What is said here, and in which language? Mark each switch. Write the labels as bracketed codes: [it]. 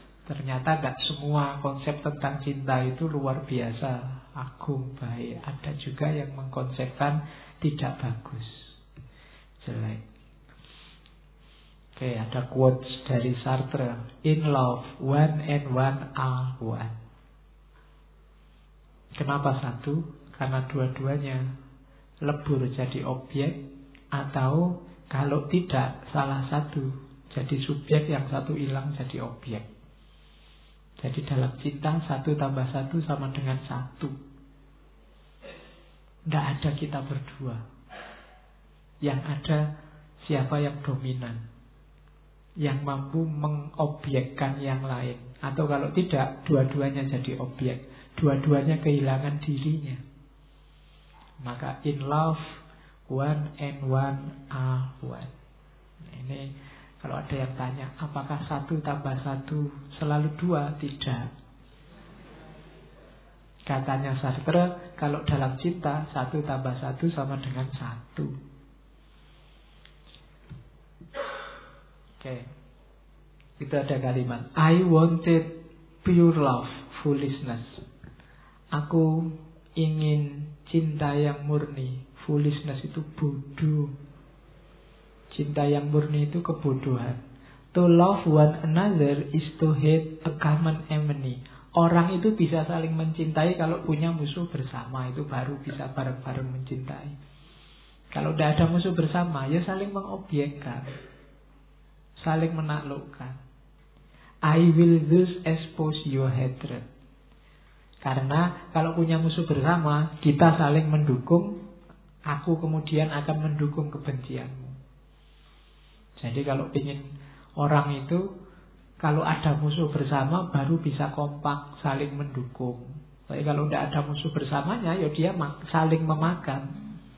[id] Ternyata gak semua konsep tentang cinta itu luar biasa agung, baik. Ada juga yang mengkonsepkan tidak bagus, jelek. Oke, ada quotes dari Sartre. [en] In love, one and one are one. [id] Kenapa satu? Karena dua-duanya lebur jadi objek. Atau kalau tidak, salah satu jadi subjek, yang satu hilang jadi objek. Jadi dalam cinta, satu tambah satu sama dengan satu. Tidak ada kita berdua. Yang ada siapa yang dominan, yang mampu mengobjekkan yang lain. Atau kalau tidak, dua-duanya jadi objek. Dua-duanya kehilangan dirinya. Maka [en] in love, one and one are one. [id] Nah, ini kalau ada yang tanya, apakah satu tambah satu selalu dua? Tidak. Katanya Sartre, kalau dalam cinta, satu tambah satu sama dengan satu. Oke. Itu ada kalimat. [en] I wanted pure love, foolishness. [id] Aku ingin cinta yang murni. Foolishness itu bodoh. Cinta yang murni itu kebodohan. [en] To love one another is to hate a common enemy. [id] Orang itu bisa saling mencintai kalau punya musuh bersama. Itu baru bisa bareng-bareng mencintai. Kalau tidak ada musuh bersama, ya saling mengobjekkan, saling menaklukkan. [en] I will thus expose your hatred. [id] Karena kalau punya musuh bersama, kita saling mendukung. Aku kemudian akan mendukung kebencianmu. Jadi kalau ingin orang itu, kalau ada musuh bersama baru bisa kompak, saling mendukung. Tapi kalau tidak ada musuh bersamanya, ya dia saling memakan.